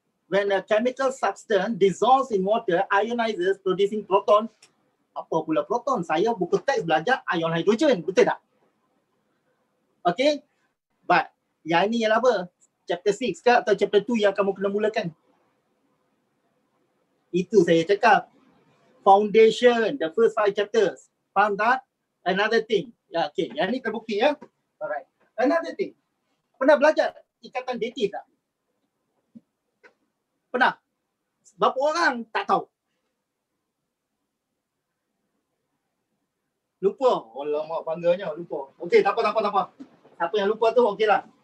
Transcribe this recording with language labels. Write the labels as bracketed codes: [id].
[en] When a chemical substance dissolves in water, ionizes, producing proton. [ms] Apa pula proton? Saya buku teks belajar ion hidrogen, betul tak? Okay, but yang ini ialah apa? Chapter 6 ke atau chapter 2 yang kamu kena mulakan? Itu saya cakap. [en] Foundation, the first 5 chapters. [ms] Faham tak? [en] Another thing. [ms] Ya, okay, yang ni terbukti ya. [en] Alright. Another thing. [ms] Pernah belajar ikatan datif tak? Pernah? Berapa orang tak tahu? Lupa. Alamak, bangganya lupa. Okey, tak apa. Siapa yang lupa tu okeylah.